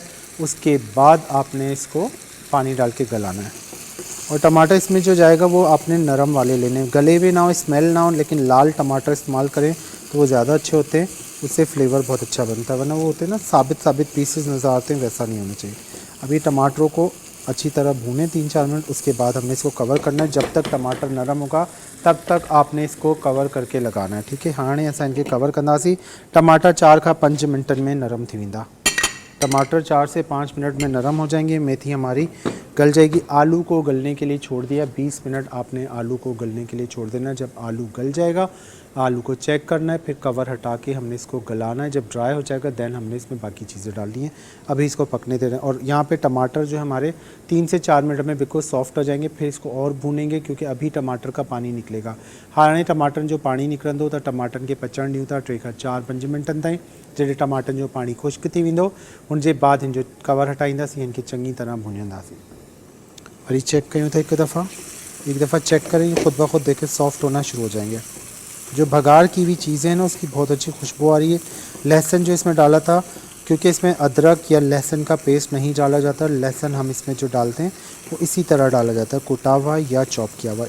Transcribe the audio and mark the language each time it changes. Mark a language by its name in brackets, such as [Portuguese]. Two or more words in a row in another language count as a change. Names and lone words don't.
[Hindi] उसके बाद आपने इसको पानी डाल के गलाना है, और टमाटर इसमें जो जाएगा वो आपने नरम वाले लेने, गले हुए ना हो, स्मेल ना हो, लेकिन लाल टमाटर इस्तेमाल करें तो वो ज़्यादा अच्छे होते हैं, उससे फ्लेवर बहुत अच्छा बनता है। वरना वो होते हैं ना साबित पीसेस नज़र आते हैं, वैसा नहीं होना चाहिए। अभी टमाटरों को अच्छी तरह भूने 3-4 मिनट, उसके बाद हमने इसको कवर करना है। जब तक टमाटर नरम होगा तब तक आपने इसको कवर करके लगाना है। ठीक है, [Sindhi] हाणे असां इनके कवर कंदासीं। टमाटर 4 खां 5 मिनटनि में नरम थी वेंदा। [Hindi] टमाटर 4 से 5 मिनट में नरम हो जाएंगे। मेथी हमारी गल जाएगी। आलू को गलने के लिए छोड़ दिया, 20 मिनट आपने आलू को गलने के लिए छोड़ देना है। जब आलू गल जाएगा आलू को चेक करना है, फिर कवर हटा के हमने इसको गलाना है। जब ड्राई हो जाएगा देन हमने इसमें बाकी चीज़ें डालनी है। अभी इसको पकने दे रहे हैं। और यहाँ पे टमाटर जो हमारे 3 से 4 मिनट में बिल्कुल सॉफ्ट हो जाएंगे। फिर इसको और भूनेंगे क्योंकि अभी टमाटर का पानी निकलेगा। [Sindhi] हाणे टमाटर जो पानी निकिरंदो त टमाटन खे पचण ॾियूं था 3 खां 4-5 मिंटनि ताईं। जॾहिं टमाटन जो पानी खुश्क थी वेंदो उन जे बाद हिन जो कवर हटाईंदासीं, हिन खे चङी तरह भुञंदासीं। वरी चेक कयूं था [Hindi] एक दफ़ा चेक करें, खुद ब खुद देखें सॉफ्ट होना शुरू हो जाएंगे। जो बघार की हुई चीज़ें हैं ना उसकी बहुत अच्छी खुशबू आ रही है। लहसुन जो इसमें डाला था, क्योंकि इसमें अदरक या लहसुन का पेस्ट नहीं डाला जाता, लहसुन हम इसमें जो डालते हैं वो इसी तरह डाला जाता है, कुटा हुआ या चॉप किया हुआ।